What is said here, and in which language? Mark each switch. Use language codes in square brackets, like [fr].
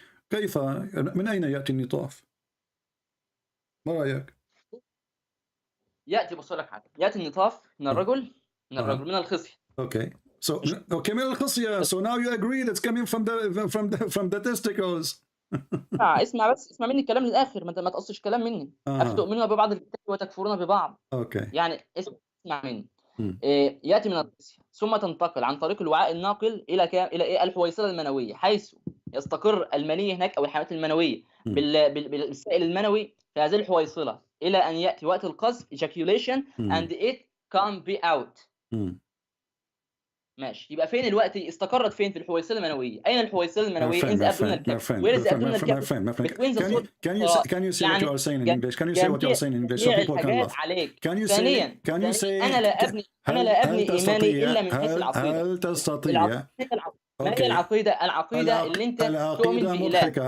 [ar] كيف من أين يأتي النطاف؟ ما رأيك؟ يأتي، بص لك حاجة، يأتي النطاف من الرجل، من الخصية. [en] Okay. So [ar] من الخصية. [en] So now you agree that's coming from the testicles. [ar] اسمع مني الكلام للآخر، ما تقصش كلام مني. أفتؤمنون ببعض الكتاب وتكفرون ببعض. [en] Okay. [ar] يعني اسمع مني. يأتي من الخصية، ثم تنتقل عن طريق الوعاء الناقل إلى الحويصلة المنوية، حيث يستقر المني هناك أو الحيوانات المنوية بالسائل المنوي في هذه الحويصلة، إلى أن يأتي وقت القذف [en] ejaculation and it can be out. [ar] ماشي. يبقى فين الوقت؟ استقرت فين؟ في الحويصلة المنوية. أين الحويصلة المنوية؟ [en] in the abdominal cavity. Where is the abdominal cavity? Between the Can you say what you are saying in English? Can you say what you are saying in English so people can laugh? Can you say [ar] أنا لا أبني إيماني إلا من حيث العقيدة. هل تستطيع؟ ما هي العقيدة اللي أنت تؤمن بإله.